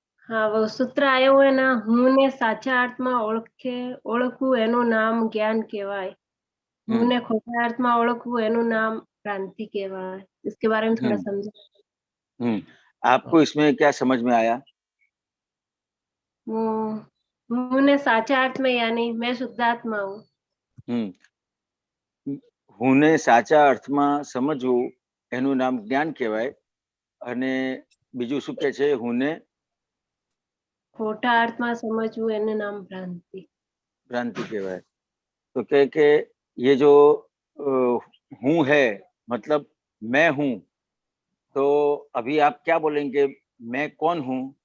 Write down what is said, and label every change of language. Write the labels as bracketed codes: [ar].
[hi] हाँ, वो सूत्र आयो है ना, [gu] હું ને સાચા અર્થમાં ઓળખવું એનું નામ જ્ઞાન કહેવાય, હું ને ખોટા અર્થમાં ઓળખવું એનું નામ ભ્રાંતિ કહેવાય। [hi] इसके बारे में थोड़ा समझो। आपको इसमें क्या समझ में आया? [gu] હું ને સાચા [hi] अर्थ में यानी मैं शुद्धात्मा हूँ। [gu] હુંને સાચા અર્થમાં સમજવું એનું નામ જ્ઞાન કહેવાય, અને બીજું શું કહે છે? હુંને खोटा अर्थમાં समझવું એનું નામ भ्रांति भ्रांति कहेवाय। [hi] तो कहे के ये जो हूँ है, मतलब मैं हूँ, तो अभी आप क्या बोलेंगे, मैं कौन हूँ?